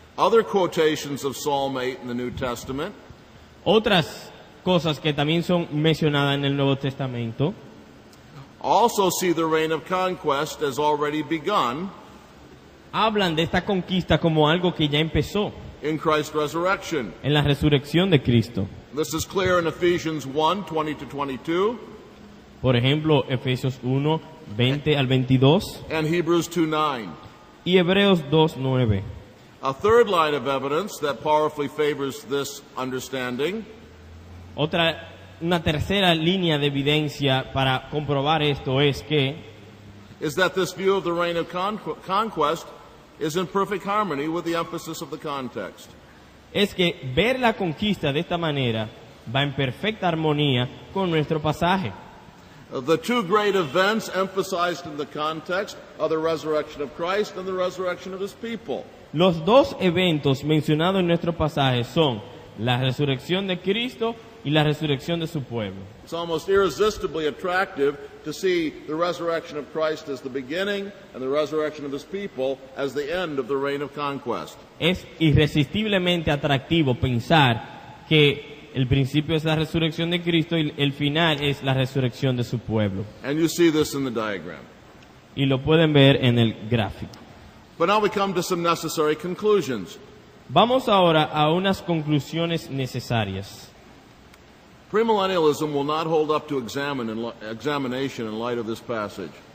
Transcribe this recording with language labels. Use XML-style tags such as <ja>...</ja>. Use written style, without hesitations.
<en>Other quotations of Psalm 8 in the New Testament</en> <es>Otras cosas que también son mencionadas en el Nuevo Testamento</es> <en>also see the reign of conquest as already begun</en> <es>hablan de esta conquista como algo que ya empezó</es> <en>in Christ's resurrection.</en> <es>en la resurrección de Cristo.</es> <en>This is clear in Ephesians 1, 20 to 22,</en> <es>Por ejemplo, Efesios 1, 20 al 22</es> <en>and Hebrews 2, 9.</en> <es>y Hebreos 2, 9.</es> <en>A third line of evidence that powerfully favors this understanding</en> <es>Una tercera línea de evidencia para comprobar esto es que</es> <en>is that this view of the reign of conquest is in perfect harmony with the emphasis of the context.</en> <es>ver la conquista de esta manera va en perfecta armonía con nuestro pasaje.</es> <en>The two great events emphasized in the context are the resurrection of Christ and the resurrection of his people.</en> <es>Los dos eventos mencionados en nuestro pasaje son la resurrección de Cristo y la resurrección de su pueblo.</es> <en>It's almost irresistibly attractive to see the resurrection of Christ as the beginning and the resurrection of his people as the end of the reign of conquest.</en> <es>Es irresistiblemente atractivo pensar que el principio es la resurrección de Cristo y el final es la resurrección de su pueblo.</es> <en>And you see this in the diagram.</en> <es>Y lo pueden ver en el gráfico.</es> <en>But now we come to some necessary conclusions.</en> <es>Vamos ahora a unas conclusiones necesarias.</es> <en>Premillennialism will not hold up to examination in light of this passage.</en>